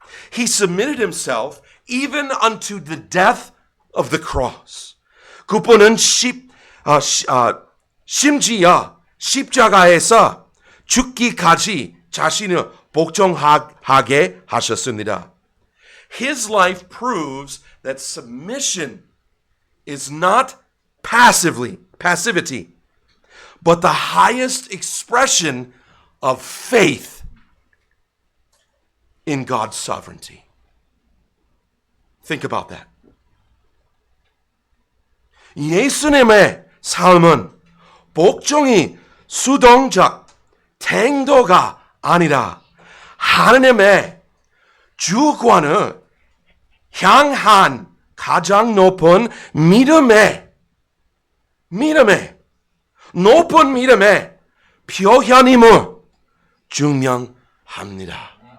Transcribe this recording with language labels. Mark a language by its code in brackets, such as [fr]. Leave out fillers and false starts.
[en] He submitted himself even unto the death of the cross. [ko] 그분은 심지어 십자가에서 죽기까지 자신을 복종하게 하셨습니다. [en] His life proves that submission is not passivity, but the highest expression of faith in God's sovereignty. Think about that. [ko] 예수님의 삶은 복종이 수동적 행동가 아니라 하나님의 주권을 향한 가장 높은 높은 믿음의 표현임을 증명합니다.